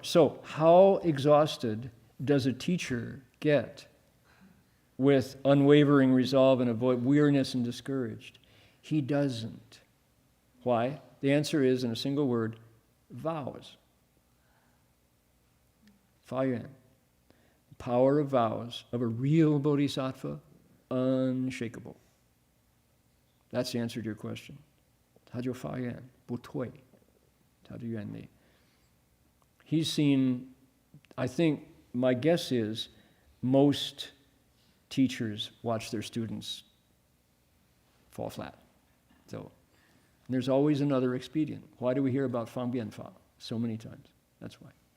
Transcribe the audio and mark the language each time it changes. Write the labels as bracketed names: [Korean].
[English] So how exhausted does a teacher get with unwavering resolve and avoid weariness and discouraged? He doesn't. Why? The answer is, in a single word, vows. 发愿.The power of vows of a real bodhisattva, unshakable. That's the answer to your question. [Chinese] 他就发愿不退，他的愿力. [English] He's seen, I think, my guess is, most teachers watch their students fall flat. So there's always another expedient. Why do we hear about Fang Bian Fa so many times? That's why.